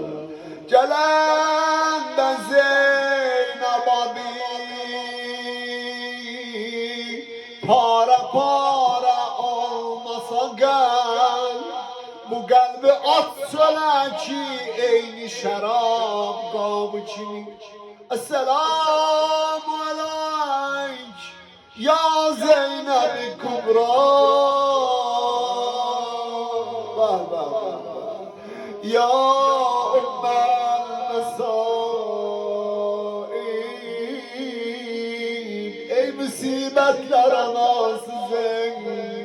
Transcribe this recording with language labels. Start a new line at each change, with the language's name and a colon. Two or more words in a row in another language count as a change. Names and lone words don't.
Azerbaijani: Gələndə Zeynəb adı para olmasa qəlb, bu qəlbi at çölə ki, eyni şərab qabı kimi.
Arabic: السلام عليك يا زينب الكبرى. يا أم المصائب,
Turkish: ey musibetler anası Zeynep.